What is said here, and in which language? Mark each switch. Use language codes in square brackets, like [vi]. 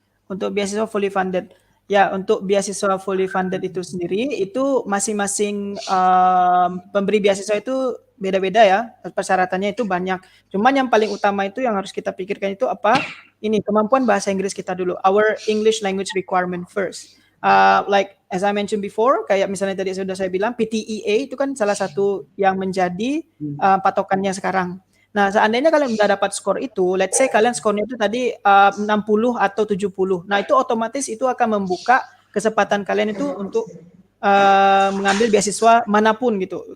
[id] Untuk beasiswa fully funded. Ya, untuk beasiswa fully funded itu sendiri, itu masing-masing pemberi beasiswa itu beda-beda ya. Persyaratannya itu banyak. Cuman yang paling utama itu yang harus kita pikirkan itu apa? Ini, kemampuan bahasa Inggris kita dulu. [en] Our English language requirement first. Like as I mentioned before, [id] kayak misalnya tadi sudah saya bilang, PTEA itu kan salah satu yang menjadi patokannya sekarang. Nah, seandainya kalian udah dapat skor itu, [en] let's say [id] kalian skornya itu tadi 60 atau 70. Nah, itu otomatis itu akan membuka kesempatan kalian itu untuk mengambil beasiswa manapun gitu.